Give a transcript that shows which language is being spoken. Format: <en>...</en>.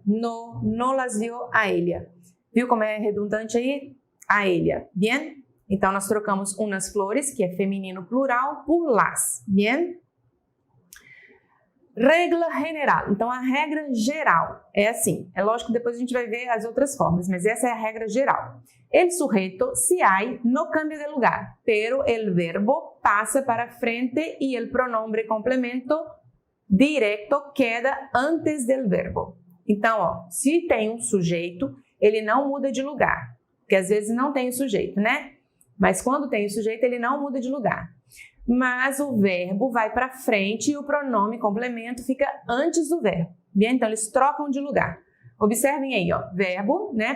<es>No las dio a ella.</es> <pt>Viu como é redundante aí?</pt> <es>A ella, bien?</es> <pt>Então, nós trocamos umas flores, que é feminino plural, por las, bien?</pt> <es>Regla general.</es> <pt>Então, a regra geral é assim. É lógico que depois a gente vai ver as outras formas, mas essa é a regra geral.</pt> <es>El sujeto se hay no cambia de lugar, pero el verbo pasa para frente y el pronombre complemento directo queda antes del verbo.</es> <pt>Então, ó, se tem um sujeito, ele não muda de lugar, porque às vezes não tem o sujeito, né? Mas quando tem o sujeito, ele não muda de lugar. Mas o verbo vai para frente e o pronome complemento fica antes do verbo. Bem? Então, eles trocam de lugar. Observem aí, ó, verbo, né?</pt>